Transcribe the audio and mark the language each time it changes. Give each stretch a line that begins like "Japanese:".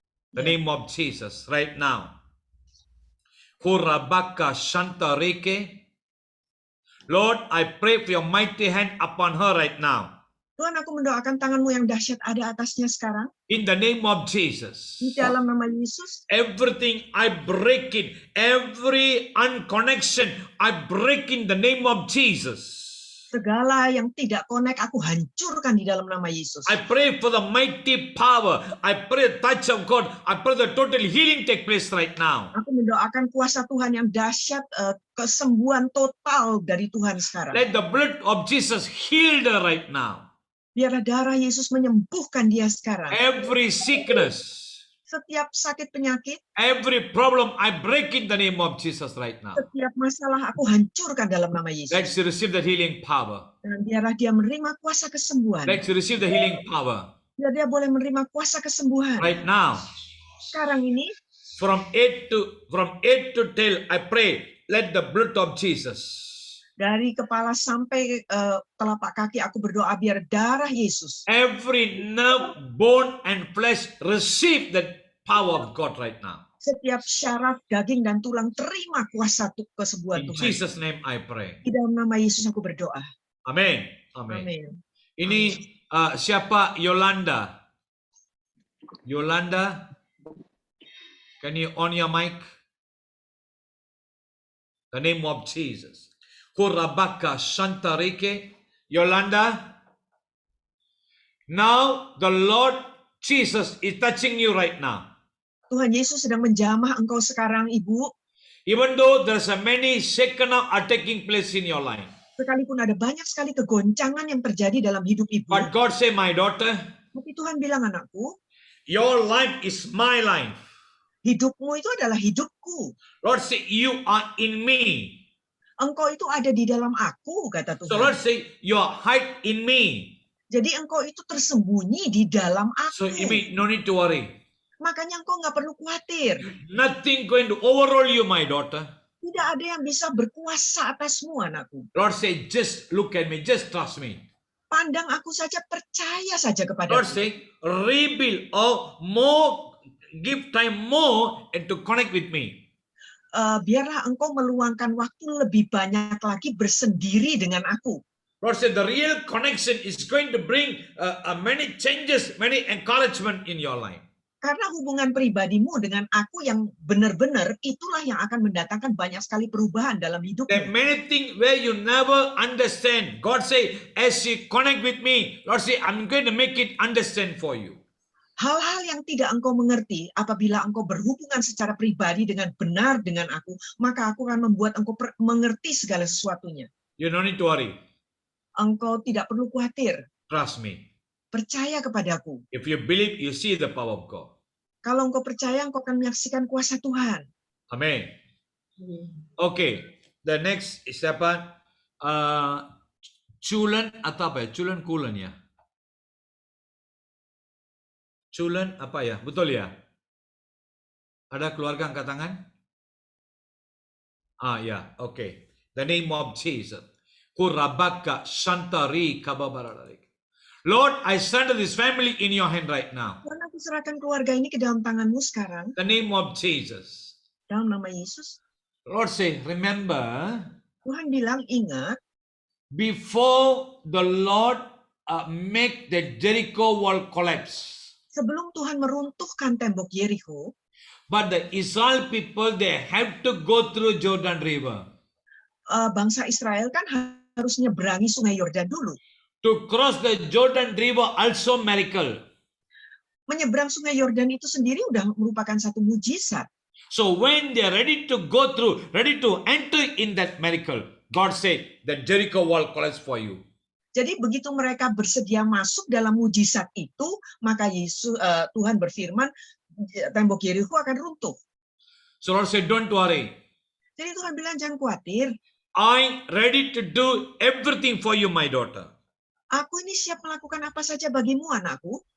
English: The name of Jesus right now. Hurabaka Shantarike. Lord, I pray for your mighty hand upon her right now.
Indonesian: Tuhan, aku mendoakan tanganmu yang dahsyat ada atasnya sekarang.
English: In the name of Jesus.
Indonesian: Di dalam nama Yesus.
English: Everything I break it, every unconnection I break in the name of Jesus.
Indonesian: Segala yang tidak connect aku hancurkan di dalam nama Yesus.
English: I pray for the mighty power. I pray the touch of God. I pray the total healing take place right now.
Indonesian: Aku mendoakan kuasa Tuhan yang dahsyat, kesembuhan total dari Tuhan sekarang.
English: Let the blood of Jesus heal her right now.
Indonesian: Biarlah darah Yesus menyembuhkan dia sekarang.
English: Every sickness,
Indonesian: Setiap sakit penyakit,
English: every problem, I break in the name of Jesus right now.
Indonesian: setiap masalah aku hancurkan dalam nama Yesus.
English: Let's receive the healing power.
Indonesian: Dan biarlah dia menerima kuasa kesembuhan.
English: Let's receive the healing power
Indonesian: Biar dia boleh menerima kuasa kesembuhan.
English: right now.
Indonesian: Sekarang ini,
English: From 8 to tail, I pray, let the blood of Jesus,
Indonesian: dari kepala sampai telapak kaki, aku berdoa biar darah Yesus,
English: every nerve, bone, and flesh receive the power of God right now.
Indonesian: setiap syaraf, daging, dan tulang terima kuasa kesembuhan
English: In
Indonesian: Tuhan.
English: Jesus' name I pray.
Indonesian: Di dalam nama Yesus aku berdoa.
English: Amen. Amen.
Indonesian: Amin. Ini siapa? Yolanda.
English: Yolanda, can you on your mic? The name of Jesus. Kurabaka Santarike. Yolanda. Now the Lord Jesus is touching you right now.
Indonesian: Tuhan Yesus sedang menjamah engkau sekarang, Ibu.
English: Even though there's a many shaken up are taking place in your life.
Indonesian: Sekalipun ada banyak sekali kegoncangan yang terjadi dalam hidup Ibu.
English: But God say, my daughter,
Indonesian: Tapi Tuhan bilang, anakku,
English: your life is my life.
Indonesian: hidupmu itu adalah hidupku.
English: Lord say, you are in me.
Indonesian: Engkau itu ada di dalam aku, kata
English: So Lord
Indonesian: Tuhan.
English: say, you are hide in me.
Indonesian: Jadi engkau itu tersembunyi di dalam
English: So
Indonesian: aku.
English: you mean no need to worry.
Indonesian: Makanya engkau nggak perlu khawatir.
English: Nothing going to overrule you, my daughter.
Indonesian: Tidak ada yang bisa berkuasa atasmu, anakku.
English: Lord say, just look at me, just trust me.
Indonesian: Pandang aku saja, percaya saja
English: Lord
Indonesian: kepadaku.
English: say, rebuild or more, give time more and to connect with me.
Indonesian: Biarlah engkau meluangkan waktu lebih banyak lagi bersendiri dengan aku.
English: Lord said the real connection is going to bring many changes, many encouragement in your life.
Indonesian: Karena hubungan pribadimu dengan aku yang benar-benar, itulah yang akan mendatangkan banyak sekali perubahan dalam
English: There are
Indonesian: hidupmu.
English: many things where you never understand. God say, as you connect with me, Lord say, I'm going to make it understand for you.
Indonesian: Hal-hal yang tidak engkau mengerti, apabila engkau berhubungan secara pribadi dengan benar dengan aku, maka aku akan membuat engkau mengerti segala sesuatunya.
English: You don't need to worry.
Indonesian: Engkau tidak perlu khawatir.
English: Trust me.
Indonesian: Percaya kepadaku.
English: If you believe, you see the power of God.
Indonesian: Kalau engkau percaya, engkau akan menyaksikan kuasa Tuhan.
English: Amen. Okay. The next is
Indonesian: siapa? Culen atau apa ya? Culen Kulen ya? Culen apa ya? Betul ya? Ada keluarga angkat tangan?
English: Ya, okay. The name of Jesus. Kurabaka Shantari Kababaralarik. Lord, I surrender this family in your hand right now.
Indonesian: Tuhan, aku serahkan keluarga ini ke dalam tanganmu sekarang.
English: The name of Jesus.
Indonesian: Dalam nama Yesus.
English: Lord say, remember,
Indonesian: Tuhan bilang, ingat,
English: before the Lord make the Jericho wall collapse,
Indonesian: sebelum Tuhan meruntuhkan tembok Yeriko,
English: but the Israel people, they have to go through Jordan River.
Indonesian: Bangsa Israel kan harus nyeberangi sungai Yordan dulu.
English: To cross the Jordan River also miracle.
Indonesian: Menyeberang sungai Yordan itu sendiri udah merupakan satu mujizat.
English: So when they are ready to go through, ready to enter in that miracle, God said, the Jericho wall collapse for you.
Indonesian: Jadi begitu mereka bersedia masuk dalam mujizat itu, maka Tuhan berfirman, tembok Yeriko akan runtuh.
English: So Lord said, don't worry.
Indonesian: Jadi Tuhan bilang, jangan khawatir.
English: I'm ready to do everything for you, my daughter.
Indonesian: Aku ini siap melakukan apa saja bagimu, anakku.